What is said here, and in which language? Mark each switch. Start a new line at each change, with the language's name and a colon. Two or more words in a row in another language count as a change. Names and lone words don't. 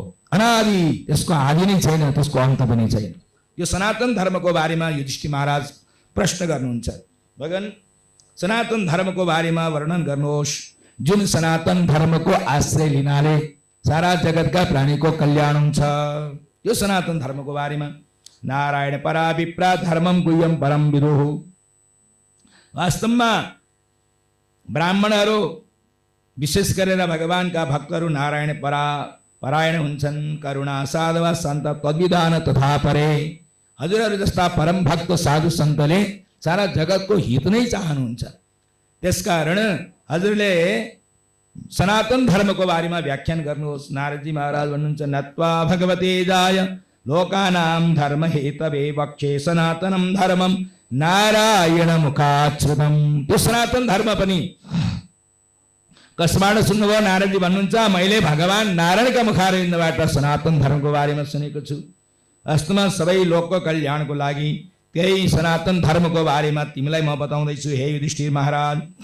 Nepali: अनादि, त्यसको आदि नै छैन, त्यसको अन्त पनि छैन। यो सनातन धर्मको बारेमा युधिष्ठिर महाराज प्रश्न गर्नुहुन्छ। भगवान सनातन धर्मको बारेमा वर्णन गर्नुहोस्, जुन सनातन धर्मको आश्रय लिनाले सारा जगतका प्राणीको कल्याण हुन्छ। यो सनातन धर्मको बारेमा
Sanskrit: नारायण परा विप्रा धर्मम गुह्यम परम विदुः।
Nepali: वास्तवमा ब्राह्मणहरू विशेष गरेर भगवानका भक्तहरू नारायण परायण हुन्छन्।
Sanskrit: करुणा साधवा सन्त तद्विधान तथा परे।
Nepali: हजुरहरू जस्ता परम भक्त साधु सन्तले सारा जगतको हित नै चाहनुहुन्छ। त्यसकारण हजुरले सनातन धर्मको बारेमा व्याख्यान गर्नुहोस्। नारदजी महाराज भन्नुहुन्छ
Sanskrit: नत्वा भगवते जाय लोकानां धर्म हेतवे वक्षे सनातनम धर्मम नारायण मुखाच्छ्रुतम।
Nepali: त्यो सनातन धर्म पनि कसबाट सुन्नुभयो? नारदजी भन्नुहुन्छ मैले भगवान नारायणका मुखारविन्दबाट सनातन धर्मको बारेमा सुनेको छु। वास्तवमा सबै लोकको कल्याणको लागि त्यही सनातन धर्मको बारेमा तिमीलाई म बताउँदैछु हे युधिष्ठिर महाराज।